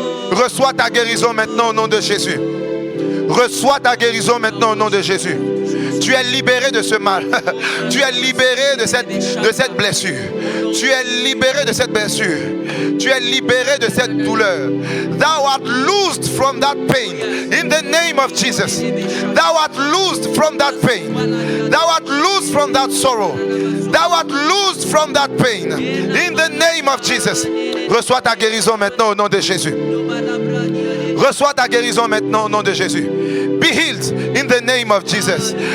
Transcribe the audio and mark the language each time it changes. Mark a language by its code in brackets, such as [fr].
[fr] Reçois ta guérison maintenant au nom de Jésus. Reçois ta guérison maintenant au nom de Jésus. Tu es libéré de ce mal. Tu es libéré de cette blessure. Tu es libéré de cette blessure. Tu es libéré de cette douleur. [en] Thou art loosed from that pain. In the name of Jesus. Thou art loosed from that pain. Thou art loosed from that sorrow. Thou art loosed from that pain. In the name of Jesus. [fr] Reçois ta guérison maintenant au nom de Jésus. Reçois ta guérison maintenant au nom de Jésus. [en] Be healed in the name of Jesus.